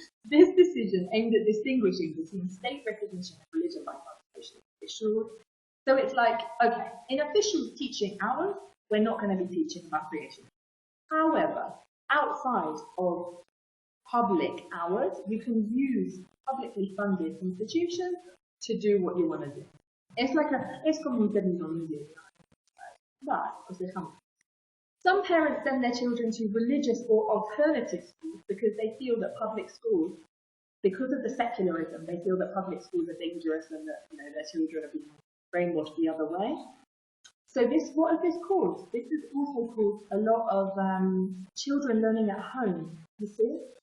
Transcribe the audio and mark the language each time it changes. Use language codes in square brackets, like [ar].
[en] This decision aimed at distinguishing between state recognition of religion by publication of officials. So it's like, okay, in official teaching hours, we're not going to be teaching about creation. However, outside of public hours, you can use publicly funded institutions to do what you want to do. [es] Es como un término medio. [en] But, some parents send their children to religious or alternative schools because they feel that public schools, because of the secularism, they feel that public schools are dangerous and that their children are being brainwashed the other way. So what has this caused? This has also caused a lot of children learning at home, you see?